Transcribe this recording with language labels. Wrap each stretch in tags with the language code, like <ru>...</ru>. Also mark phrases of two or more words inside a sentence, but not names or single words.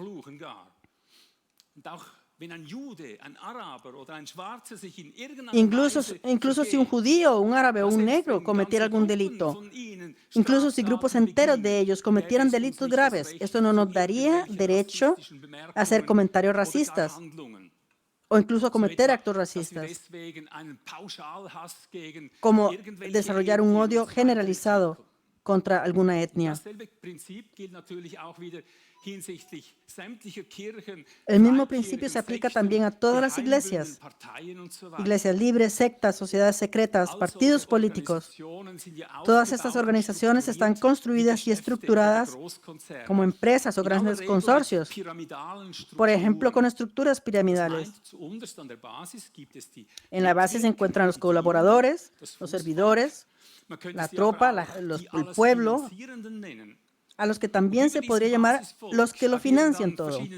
<es>Incluso si un judío, un árabe o un negro cometiera algún delito, incluso si grupos enteros de ellos cometieran delitos graves, esto no nos daría derecho a hacer comentarios racistas o incluso a cometer actos racistas, como desarrollar un odio generalizado contra alguna etnia.</es> <de>Dasselbe Prinzip gilt natürlich auch wieder hinsichtlich sämtlicher Kirchen,</de> <es>El mismo principio se aplica también a todas las iglesias,</es> <de>Parteien und so weiter.</de> <es>iglesias libres, sectas, sociedades secretas, partidos políticos.</es> <de>Organisationen sind ja</de> <es>Todas estas organizaciones están construidas y estructuradas como empresas o grandes consorcios, por ejemplo, con estructuras piramidales. En la base se encuentran los colaboradores, los servidores, la tropa, el pueblo, a los que también se podría llamar los que lo financian todo.</es>